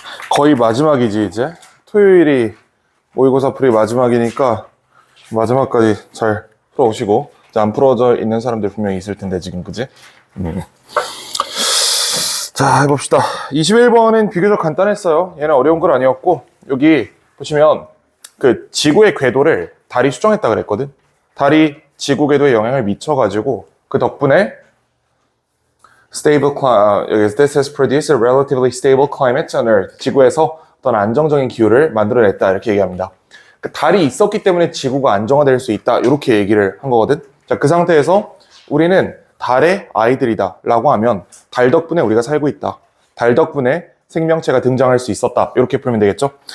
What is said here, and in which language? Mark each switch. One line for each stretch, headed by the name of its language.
Korean: 거의 마지막이지 이제? 토요일이 모의고사 풀이 마지막이니까 마지막까지 잘 풀어오시고 이제 안 풀어져 있는 사람들 분명히 있을 텐데 지금 그지? 자 해봅시다. 21번은 비교적 간단했어요. 얘는 어려운 건 아니었고 여기 보시면 그 지구의 궤도를 달이 수정했다 그랬거든. 달이 지구 궤도에 영향을 미쳐가지고 그 덕분에
English: This has produced a relatively stable climate on Earth.
Korean: 지구에서 어떤 안정적인 기후를 만들어냈다 이렇게 얘기합니다. 달이 있었기 때문에 지구가 안정화될 수 있다 이렇게 얘기를 한 거거든. 자, 그 상태에서 우리는 달의 아이들이다 라고 하면 달 덕분에 우리가 살고 있다. 달 덕분에 생명체가 등장할 수 있었다. 이렇게 풀면 되겠죠.